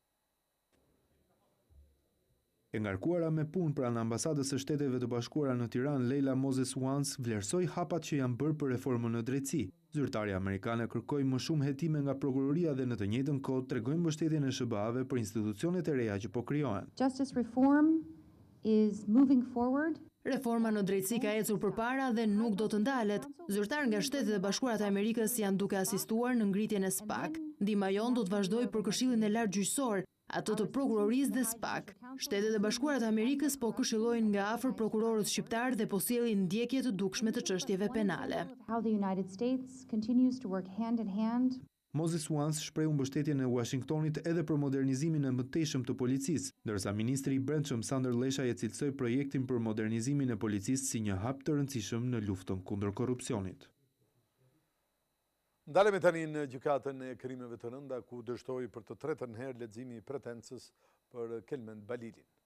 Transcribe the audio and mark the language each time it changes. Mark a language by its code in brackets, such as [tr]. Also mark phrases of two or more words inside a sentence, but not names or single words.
[sq] E ngarkuara me punë pranë ambasadës së Shteteve të Bashkuara në Tiranë, Leila Moses Wans vlerësoi hapat që janë bërë për reformën në drejtësi. Zyrtarja amerikane kërkoi më shumë hetime nga prokuroria dhe në të njëjtën kohë tregoi mbështetjen e SBA-ve për institucionet e reja që po krijohen. [en] Justice reform is moving forward. [sq] Reforma në drejtësi ka ecur përpara dhe nuk do të ndalet. Zyrtar nga Shtetet e Bashkuara të Amerikës janë duke asistuar në ngritjen e SPAK. Ndihma jon do të vazhdojë për Këshillin e Lartë Gjyqësor, atë të prokurorisë dhe SPAK. Shtetet e Bashkuara të Amerikës po këshillojnë nga afër prokurorët shqiptar dhe po sjellin ndjekje të dukshme të çështjeve penale. [en] How the United States continues to work hand in hand. [sq] Moses Wans shprehu mbështetjen e Washingtonit edhe për modernizimin e mëtejshëm të policisë, ndërsa ministri i Brendshëm Sander Leshaj e cilësoi projektin për modernizimin e policisë si një hap të rëndësishëm në luftën kundër korrupsionit. Ndalemi tani në gjykatën e krimeve të rënda, ku dështoi për të tretën herë leximi i pretencës për Kelmen Balilin.